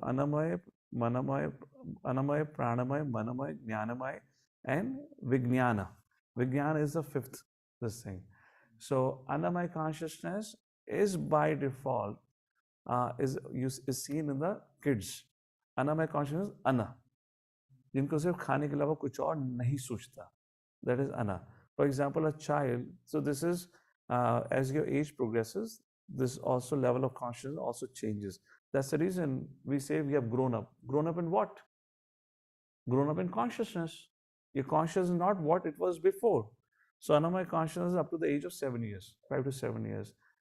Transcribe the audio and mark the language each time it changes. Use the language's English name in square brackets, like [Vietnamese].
[English] Anamoy, Manamoy, Pranamoy, Manamoy, Jnanamoy, and Vijnana. Vijnana is the 5th, this thing. So, Anamaya consciousness is by default is seen in the kids. Anamaya consciousness, Ana. [Hindi] जिनको सिर्फ खाने के अलावा कुछ और नहीं सोचता. [English] That is Ana. For example, a child, so this is as your age progresses, this also level of consciousness also changes. That's the reason we say we have grown up. Grown up in what? Grown up in consciousness. Your consciousness is not what it was before. So Anamaya consciousness is up to the age of 7 years, 5 to 7 years.